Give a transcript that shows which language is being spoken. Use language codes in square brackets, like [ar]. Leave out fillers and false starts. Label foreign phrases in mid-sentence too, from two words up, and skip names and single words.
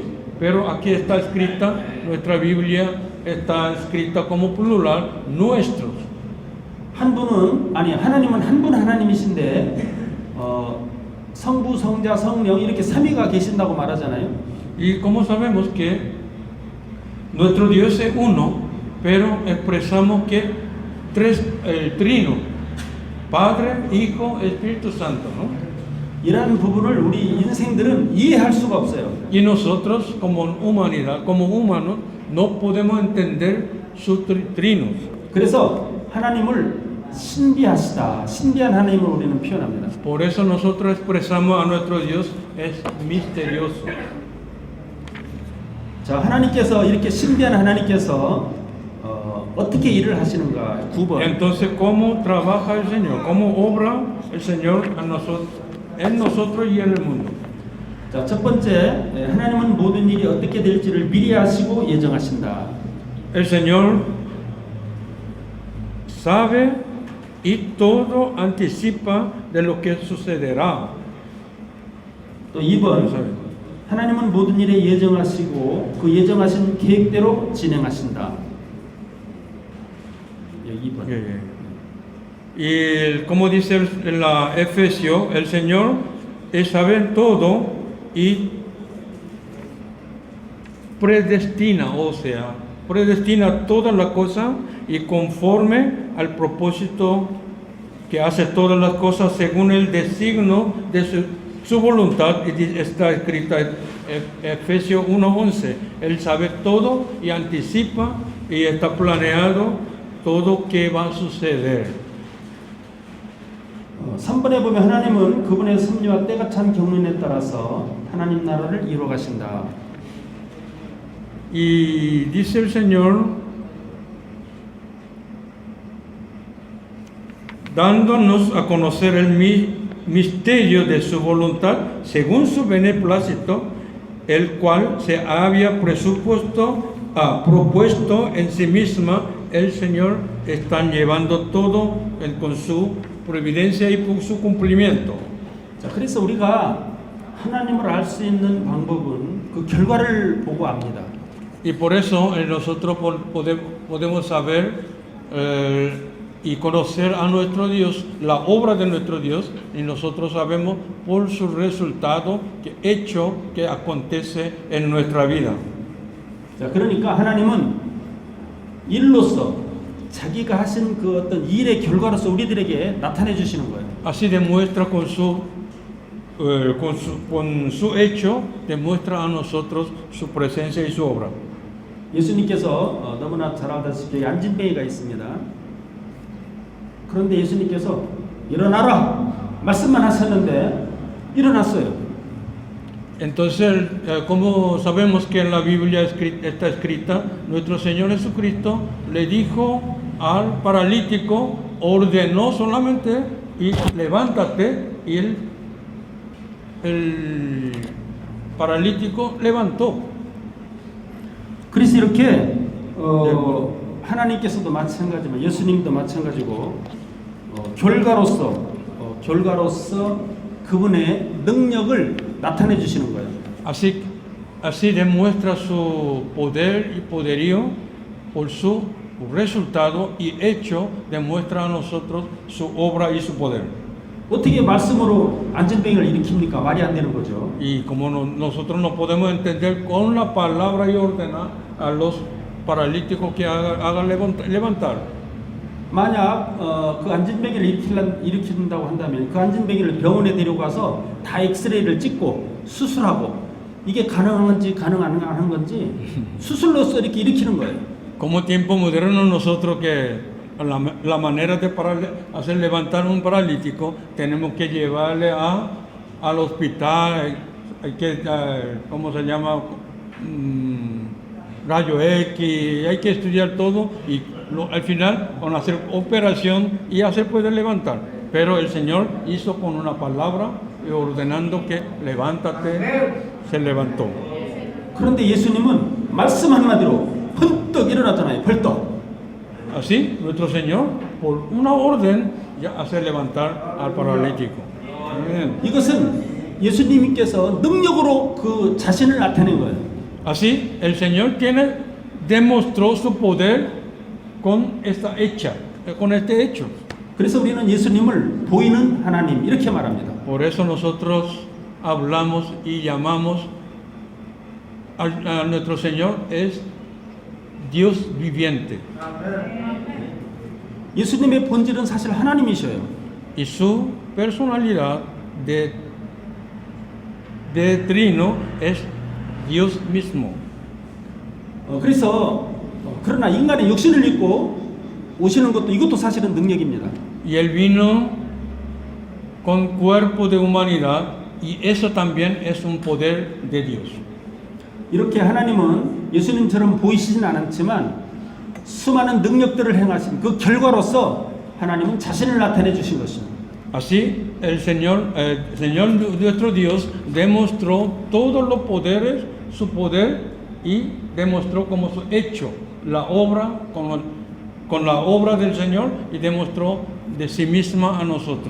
[es] Pero aquí está escrita, nuestra Biblia está escrita como plural, nuestros. [ko] 하나님은 한 분 하나님이신데 성부, 성자, 성령 이렇게 삼위가 계신다고 말하잖아요. [es] Y como sabemos que nuestro Dios es uno, pero expresamos que el trino, Padre, Hijo, Espíritu Santo, ¿no? [ko] 이러한 부분을 우리 인생들은 이해할 수가 없어요. [es] Y nosotros como humanidad, como humanos, no podemos entender sus trinos. [ko] 그래서 하나님을 신비하시다, 신비한 하나님을 우리는 표현합니다. [es] Por eso nosotros expresamos a nuestro Dios es misterioso. [ko] 자, 하나님께서 이렇게 신비한 하나님께서 어떻게 일을 하시는가? 9번. [es] Entonces, ¿cómo trabaja el Señor? ¿Cómo obra el Señor en nosotros y en el mundo? [ko] 자, 첫 번째, 하나님은 모든 일이 어떻게 될지를 미리 아시고 예정하신다. [es] El Señor sabe y todo anticipa de lo que sucederá. [ko] 또 2번, 하나님은 모든 일에 예정하시고 그 예정하신 계획대로 진행하신다. 2번. [es] Y como dice en la Efesio, el Señor sabe todo y predestina, o sea, predestina todas las cosas y conforme al propósito que hace todas las cosas según el designio de su voluntad, y está escrita en Efesios 1:11. Él sabe todo y anticipa y está planeado todo que va a suceder. [ko] 3번에 보면 하나님은 그분의 섭리와 때가 찬 경륜에 따라서 하나님 나라를 이루어 가신다. [es] Y dice el Señor, dándonos a conocer el misterio de su voluntad, según su beneplácito, el cual se había propuesto en sí misma, el Señor está llevando todo con su providencia y por su cumplimiento. [ko] 자, 그래서 우리가 하나님을 알 수 있는 방법은 그 결과를 보고 압니다. [es] Y por eso nosotros podemos saber y conocer a nuestro Dios, la obra de nuestro Dios, y nosotros sabemos por su resultado que acontece en nuestra vida. [ko] 자, 그러니까 하나님은 일로서 자기가 하신 그 어떤 일의 결과로서 우리들에게 나타내 주시는 거예요. [es] Así demuestra con su hecho, demuestra a nosotros su presencia y su obra. [ko] 예수님께서 너무나 잘 알다시피 안진뱅이가 있습니다. 그런데 예수님께서 일어나라 말씀만 하셨는데 일어났어요. [es] Entonces, como sabemos que en la Biblia está escrita, nuestro Señor Jesucristo le dijo al paralítico, ordenó solamente y levántate, y el paralítico levantó. [ko] 그래서 이렇게 하나님께서도 마찬가지지만 예수님도 마찬가지고 결과로서 그분의 능력을 나타내 주시는 거예요. [es] Así demuestra su poder y poderío por su resultado, y hecho demuestra a nosotros su obra y su poder. [ko] 어떻게 말씀으로 안진뱅이를 일으킵니까? 말이 안 되는 거죠. [es] Y como nosotros no podemos entender con la palabra y ordenar a los paralíticos que hagan levantar. [ko] 만약 그 안진뱅이를 일으킨다고 한다면 그 안진뱅이를 병원에 데려가서 다 엑스레이를 찍고 수술하고 이게 가능한 건지 수술로서 이렇게 일으키는 거예요. [es] Como tiempo moderno nosotros que la manera de hacer levantar un paralítico tenemos que llevarle al hospital, hay que ¿cómo se llama? Rayo X, hay que estudiar todo y al final con hacer operación y hacer poder levantar. Pero el Señor hizo con una palabra y ordenando que levántate, se levantó. [ko] 그런데 예수님은 말씀 한마디로 번떡 일어나잖아요. 벌떡. [es] Así nuestro Señor por una orden ya hace levantar al paralítico. Amén. [ko] 이것은 예수님께서 능력으로 그 자신을 나타낸 거예요. [es] Así el Señor demostró su poder con este hecho. [ko] 그래서 우리는 예수님을 보이는 하나님 이렇게 말합니다. [es] Por eso nosotros hablamos y llamamos a nuestro Señor es Dios viviente. [ko] 예수님의 본질은 사실 하나님이셔요. [es] y su personalidad de trino es Dios mismo. [ko] 그래서 그러나 인간의 육신을 입고 오시는 것도 이것도 사실은 능력입니다. [es] Y él vino con cuerpo de humanidad y eso también es un poder de Dios. [ko] 이렇게 하나님은 예수님처럼 보이시진 않았지만 수많은 능력들을 행하신 그 결과로서 하나님은 자신을 나타내 주신 것입니다. [es] Así el Señor nuestro Dios demostró todos los poderes, su poder y demostró como su hecho la obra con la obra del Señor y demostró de sí misma a nosotros.